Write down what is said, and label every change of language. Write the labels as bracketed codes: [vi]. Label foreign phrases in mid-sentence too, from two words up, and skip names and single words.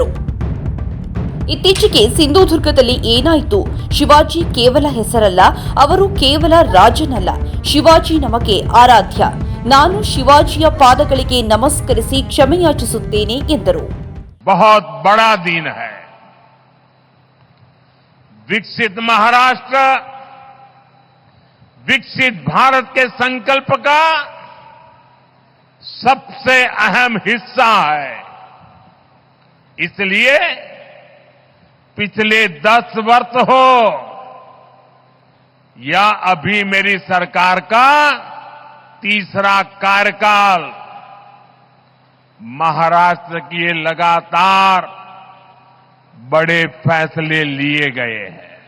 [kn] ಇತ್ತೀಚೆಗೆ ಸಿಂಧುದುರ್ಗದಲ್ಲಿ ಏನಾಯಿತು? ಶಿವಾಜಿ ಕೇವಲ ಹೆಸರಲ್ಲ, ಅವರು ಕೇವಲ ರಾಜನಲ್ಲ. ಶಿವಾಜಿ ನಮಗೆ ಆರಾಧ್ಯ. ನಾನು ಶಿವಾಜಿಯ ಪಾದಗಳಿಗೆ ನಮಸ್ಕರಿಸಿ ಕ್ಷಮೆಯಾಚಿಸುತ್ತೇನೆ ಎಂದರು. [hi] बहुत बड़ा दिन है. विकसित महाराष्ट्र, विकसित भारत के संकल्प का सबसे अहम हिस्सा है. इसलिए पिछले 10 वर्ष हो या अभी मेरी सरकार का तीसरा कार्यकाल महाराष्ट्र के लिए लगातार बड़े फैसले लिए गए हैं।